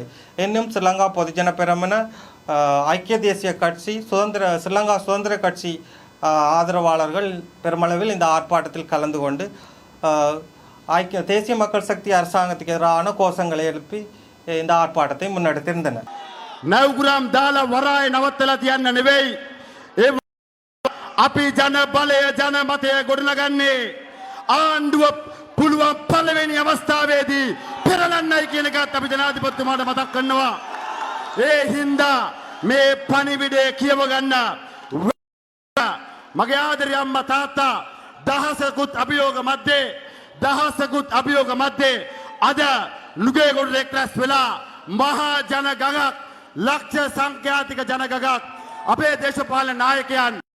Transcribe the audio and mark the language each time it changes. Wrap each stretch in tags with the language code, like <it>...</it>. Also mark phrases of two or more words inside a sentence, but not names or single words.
<ta>இன்னும் ஸ்ரீலங்கா பொதுஜன பெரமுன, ஐக்கிய தேசிய கட்சி, ஸ்ரீலங்கா சுதந்திர கட்சி ஆதரவாளர்கள் பெருமளவில் இந்த ஆர்ப்பாட்டத்தில் கலந்து கொண்டு தேசிய மக்கள் சக்தி அரசாங்கத்துக்கு எதிரான கோஷங்களை எழுப்பி இந்த ஆர்ப்பாட்டத்தை முன்னெடுத்திருந்தனர்.</ta> <si>නවගුරම් දාලා වරාය නවත්තලා තියන්න නෙවෙයි. අපි ජන බලය ජන මතය ගොඩනගන්නේ ආණ්ඩුව පුළුවන් පළවෙනි අවස්ථාවේදී පෙරලන්නයි කියන එකත් අපි ජනාධිපතිතුමාට මතක් කරනවා. ඒ හින්දා මේ පණිවිඩය කියව ගන්න මගේ ආදරේ අම්මා තාත්තා දහසකුත් අභියෝග මැද්දේ අද නුගේගොඩ එක්රැස් වෙලා මහා ජන ගගක්, ලක්ෂ සංඛ්‍යාතික ජන ගගක් අපේ දේශපාලන නායකයන්,</si>